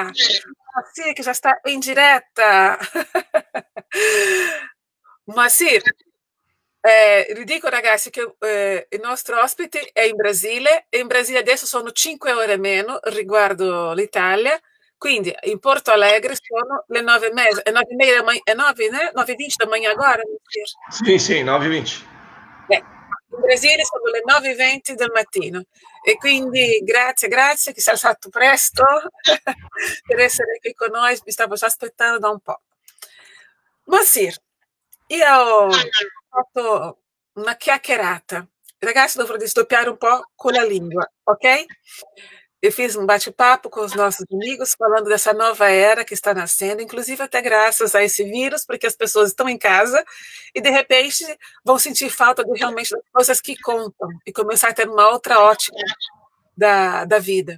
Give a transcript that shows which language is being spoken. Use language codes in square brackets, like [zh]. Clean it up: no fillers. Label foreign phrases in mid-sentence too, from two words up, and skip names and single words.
[it] Massir che già sta in diretta. Massir, vi dico ragazzi che il nostro ospite è in Brasile e in Brasile adesso sono 5 ore meno riguardo l'Italia, quindi in Porto Alegre sono le 9:30, è 9:30 [pt] da manhã, [it] è 9, né? [pt] 9:20 da manhã agora? [it] Sì, sì, 9:20. In Brasile sono le 9:20 del mattino e quindi grazie che sei stato presto per essere qui con noi, mi stavo già aspettando da un po'. Massir, io ho fatto una chiacchierata. Ragazzi, dovrò doppiare un po' con la língua, ok? [pt] Eu fiz um bate-papo com os nossos amigos, falando dessa nova era que está nascendo, inclusive até graças a esse vírus, porque as pessoas estão em casa e, de repente, vão sentir falta de realmente das coisas que contam e começar a ter uma outra ótica da vida.